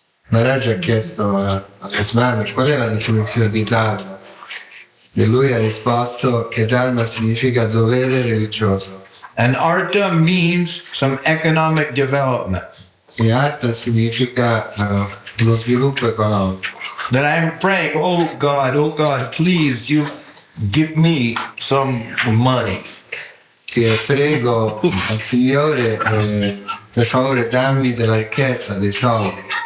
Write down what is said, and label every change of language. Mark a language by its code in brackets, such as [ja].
[it] Maharaj ha chiesto a Swami qual è la definizione di dharma e lui ha risposto che dharma significa dovere religioso. [en] And artha means some economic development. [it] E artha significa lo sviluppo economico. [en] That I'm praying, oh God, please, you give me some money. [it] Che prego al Signore per favore dammi della ricchezza, dei soldi.